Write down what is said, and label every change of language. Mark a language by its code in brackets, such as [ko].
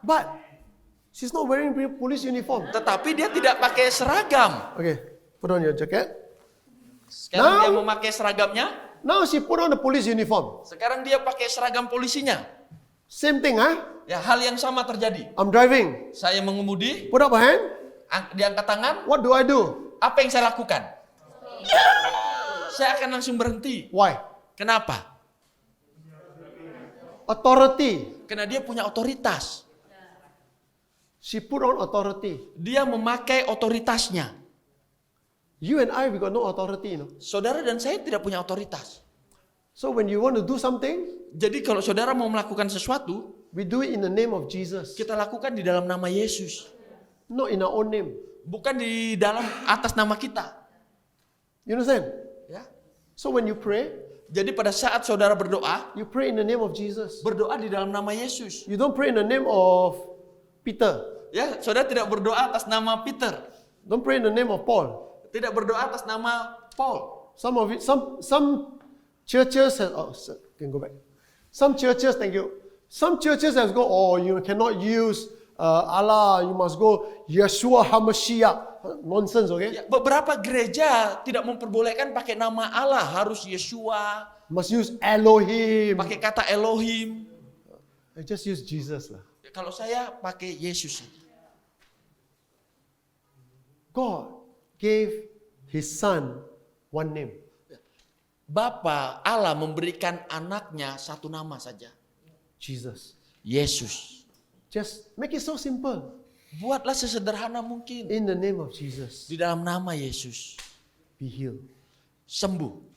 [en] But she's not wearing police uniform. [id] Tetapi dia tidak pakai seragam. [en] Okay, put on your jacket. [id] Sekarang dia memakai seragamnya. [en] Now she put on the police uniform. [id] Sekarang dia pakai seragam polisinya. [en] Same thing, [id] Ya, hal yang sama terjadi. [en] I'm driving. [id] Saya mengemudi. [en] Put up a hand. [id] Diangkat tangan. [en] What do I do? [id] Apa yang saya lakukan? Saya akan langsung berhenti. [en] Why? [id] Kenapa? [en] Authority. [id] Karena dia punya otoritas. [en] She put on authority. [id] Dia memakai otoritasnya. [en] You and I, we got no authority, no? [id] Saudara dan saya tidak punya otoritas. [en] So when you want to do something, [id] jadi kalau saudara mau melakukan sesuatu, [en] we do it in the name of Jesus. [id] Kita lakukan di dalam nama Yesus. [en] Not in our own name. [id] bukan di dalam atas nama kita. [en] You understand? [id] Ya. [en] So when you pray, [id] Jadi pada saat saudara berdoa, [en] you pray in the name of Jesus. [id] berdoa di dalam nama Yesus. [en] You don't pray in the name of Peter. [id] Ya, saudara tidak berdoa atas nama Peter, [en] Don't pray in the name of Paul. [id] tidak berdoa atas nama Paul. [en] Some churches have, can go back. Some churches, thank you. Some churches have go, oh, you cannot use Allah, you must go Yeshua HaMashiach. Nonsense, okay? [id] Ya, beberapa gereja tidak memperbolehkan pakai nama Allah, harus Yeshua, [en] Must use Elohim. [id] pakai kata Elohim. [en] I just use Jesus lah. [id] Ya, kalau saya pakai Yesus saja. [en] God gave His Son one name. [id] Bapa Allah memberikan anaknya satu nama saja, [en] Jesus. [id] Yesus. [en] Just make it so simple. [id] Buatlah sesederhana mungkin. [en] In the name of Jesus, [id] Di dalam nama Yesus, [en] be healed. [id] sembuh.